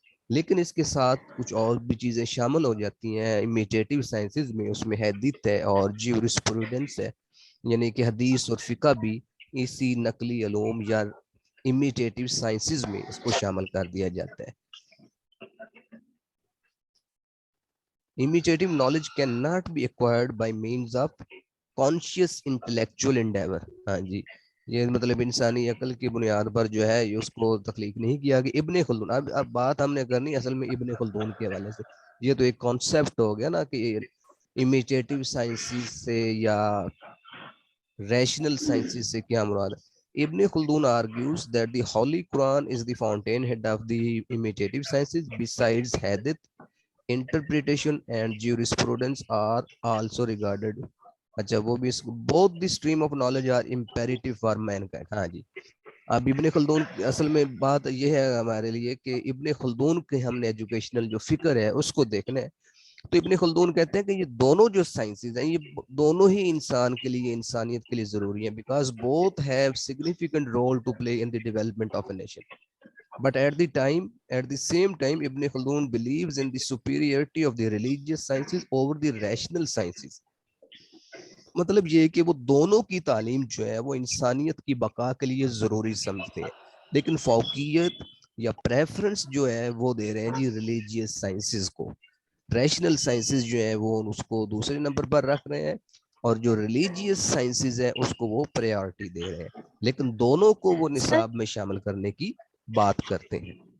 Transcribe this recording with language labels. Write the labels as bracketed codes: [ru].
[ur] لیکن اس کے ساتھ کچھ اور بھی چیزیں شامل ہو جاتی ہیں امیٹیٹیو سائنسز میں. اس میں حدیث ہے اور جیورسپروڈنس ہے. یعنی کہ حدیث اور فقہ بھی اسی نقلی علوم یا امیٹیٹیو سائنسز میں اس کو شامل کر دیا جاتا ہے. [en] Imitative knowledge cannot be acquired by means of conscious intellectual endeavor. [ur] ہاں جی یہ مطلب انسانی عقل کی بنیاد پر جو ہے اس کو تخلیق نہیں کیا کہ ابن خلدون. اب بات ہم نے کرنی اصل میں ابن خلدون کے حوالے سے. یہ تو ایک کانسیپٹ ہو گیا نا کہ امیٹیٹیو سائنسز سے یا ریشنل سائنسز سے کیا مراد ہے. [en] Ibn Khaldun argues that the Holy Quran is the fountainhead of the imitative sciences. Besides hadith, interpretation and jurisprudence are also regarded. [ur] اچھا وہ بھی [en] both the stream of knowledge are imperative for mankind. [ur] ہاں جی اب ابن خلدون اصل میں بات یہ ہے ہمارے لیے کہ ابن خلدون کے ہم نے ایجوکیشنل جو فکر ہے اس کو دیکھنا ہے. تو ابن خلدون کہتے ہیں کہ یہ دونوں جو سائنسز ہیں یہ دونوں ہی انسان کے لیے انسانیت کے لیے ضروری ہیں [en] Because both have significant role to play in the development of a nation. But at the same time, Ibn Khaldun believes in the superiority of the religious sciences over the rational sciences. [ur] مطلب یہ کہ وہ دونوں کی تعلیم جو ہے وہ انسانیت کی بقا کے لیے ضروری سمجھتے ہیں لیکن فوقیت یا پریفرنس جو ہے وہ دے رہے ہیں جی ریلیجیس سائنسز کو. ریشنل سائنسز جو ہے وہ اس کو دوسرے نمبر پر رکھ رہے ہیں اور جو ریلیجیس سائنسز ہے اس کو وہ پریارٹی دے رہے ہیں لیکن دونوں کو وہ نصاب میں شامل کرنے کی بات کرتے ہیں.